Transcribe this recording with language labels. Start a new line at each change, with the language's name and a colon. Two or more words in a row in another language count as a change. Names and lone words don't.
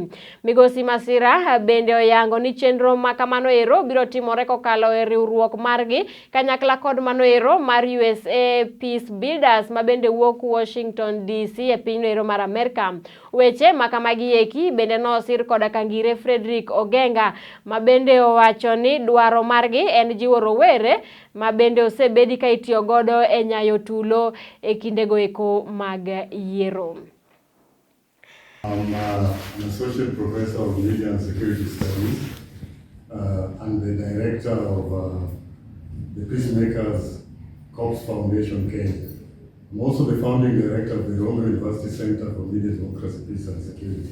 Luo (Kenya and Tanzania): Migosi Masira bende oyango ni chenro makamano ero biro timore kokalo e riwruok margi kanyakla kod mano ero mar USA Peace Builders mabende wuok Washington DC e pinyno ero mar Amerika. Weche makamagi eki bende nosir koda kangire Frederick Ogenga mabende owacho ni dwaro margi en jiwo rowere mabende osebedi ka itiyo godo e nyayo tulo e kindego eko mag yiero.
English: I'm an associate professor of media and security studies and the director of the Peacemakers Corps Foundation Kenya. I'm also the founding director of the Rongo University Center for Media Democracy, Peace and Security.